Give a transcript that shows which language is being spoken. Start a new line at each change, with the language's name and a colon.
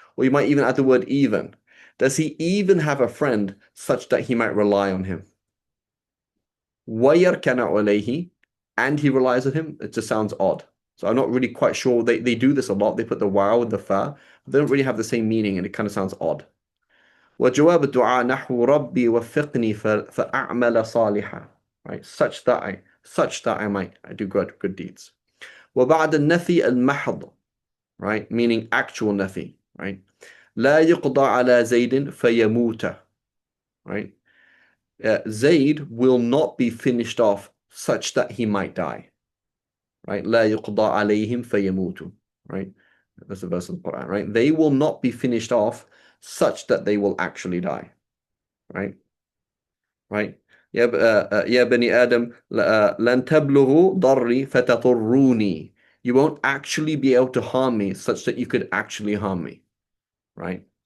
English: Or you might even add the word even. Does he even have a friend such that he might rely on him?
Arabic: وَيَرْكَنَ عَلَيْهِ,
English: and he relies on him. It just sounds odd. So I'm not really quite sure. They do this a lot. They put the wow and the fa. They don't really have the same meaning, and it kind of sounds odd.
Arabic: وجواب الدعاء نحو ربي وفقني فأعمل صالحا, right?
English: Such that I might do good deeds.
Arabic: وبعد النفي المحض, right?
English: Meaning actual nafi, right?
Arabic: لا يقضى على زيد فيموت, right?
English: Zayd will not be finished off such that he might die, right?
Arabic: لا يقضى عليهم فيموتوا, right?
English: That's the verse of the Quran, right? They will not be finished off such that they will actually die, right? Right?
Arabic: يا بني آدم لن تبلغوا ضري فتضروني.
English: You won't actually be able to harm me such that you could actually harm me, right?